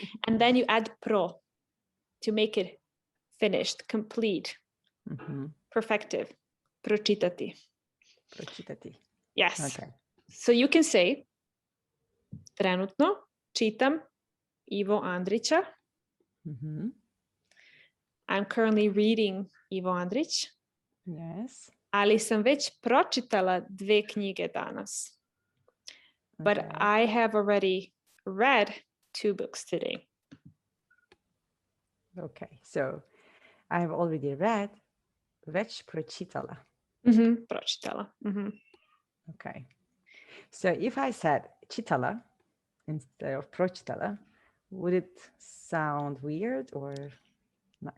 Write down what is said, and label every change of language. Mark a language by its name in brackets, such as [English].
[English] And then you add pro to make it finished, complete, perfective. Pročitati. [Serbian] Pročitati. [English] Yes. Okay. So you can say [Serbian] trenutno čitam Ivo Andrića. [English] I'm currently reading Ivo Andrić. Yes. [Serbian] Ali sam već pročitala 2 knjige danas. [English] But I have already read 2 books today. Okay, so I have already read [Serbian] već pročitala. [English] Pročitala. Okay. So if I said čitala instead of pročitala, would it sound weird or not?